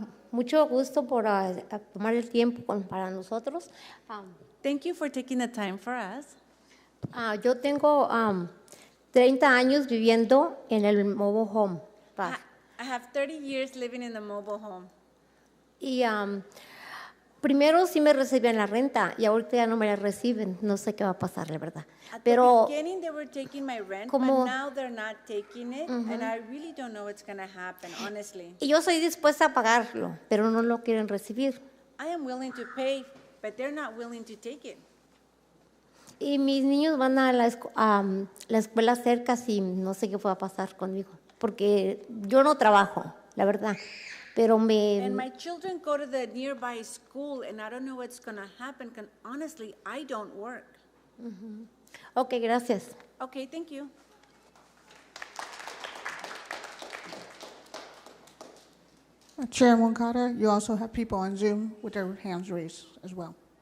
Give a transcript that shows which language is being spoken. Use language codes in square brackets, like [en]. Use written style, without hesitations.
[es] Mucho gusto por tomar el tiempo para nosotros. [en] Thank you for taking the time for us. [es] Yo tengo 30 años viviendo en el mobile home park. [en] I have 30 years living in the mobile home. [es] Y primero sí me recibían la renta y ahorita ya no me la reciben. No sé qué va a pasar, la verdad. [en] At [es] Pero [en] the beginning, they were taking my rent, [es] como- [en] but now they're not taking it, and I really don't know what's going to happen, honestly. [es] y yo soy dispuesta a pagarlo, pero no lo quieren recibir. [en] I am willing to pay, but they're not willing to take it. [es] Y mis niños van a la escuela cerca y no sé qué va a pasar conmigo, porque yo no trabajo, la verdad, pero [en] And my children go to the nearby school, and I don't know what's going to happen, because honestly, I don't work. [es] Ok, gracias. [en] Okay, thank you. Chair Moncada, you also have people on Zoom with their hands raised as well.